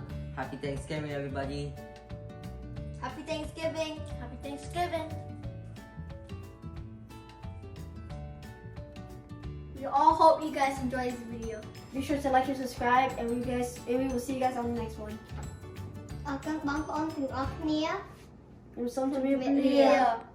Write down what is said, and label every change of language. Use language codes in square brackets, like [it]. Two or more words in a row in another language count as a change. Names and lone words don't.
[en] Happy Thanksgiving, everybody. Happy Thanksgiving. Happy Thanksgiving. We all hope you guys enjoyed this video. Be sure to like and subscribe, and we will see you guys on the next one. [km] អរគុណបងប្អូនទាំងអស់គ្នា ខ្ញុំសូមជម្រាប ជំរាបលា លា